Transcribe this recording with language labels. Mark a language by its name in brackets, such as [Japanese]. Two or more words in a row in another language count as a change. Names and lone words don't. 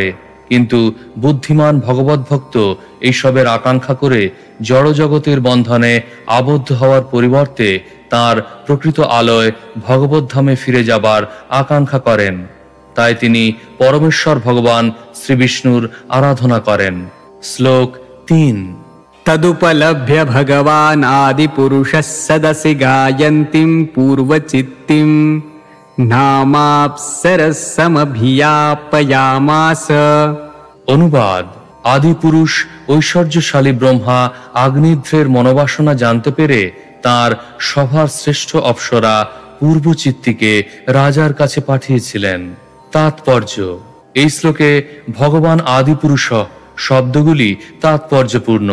[Bangla] কিন্তু বুদ্ধিমান ভগবত ভক্ত এইসবের আকাঙ্ক্ষা করে জড়জগতের বন্ধনে আবদ্ধ হওয়ার পরিবর্তে তার প্রকৃত আলোয় ভগবত ধামে ফিরে যাবার আকাঙ্ক্ষা করেন। তাই তিনি পরমেশ্বর ভগবান শ্রী বিষ্ণুর আরাধনা করেন। শ্লোক 3। [Sanskrit] तदुपलभ्य भगवान् आदिपुरुषः सदसि गायन्तीं पूर्वचित्तिं नामाप्सरसमभियापयामास। [Bangla] অনুবাদ: আদিপুরুষ ঐশ্বর্যশালী ব্রহ্মা আগ্নিধ্রের মনোবাসনা জানতে পেরে তার সভার শ্রেষ্ঠ অপ্সরা পূর্বচিত্তিকে রাজার কাছে পাঠিয়েছিলেন। তাৎপর্য: এই শ্লোকে ভগবান আদিপুরুষ শব্দগুলি তাৎপর্যপূর্ণ।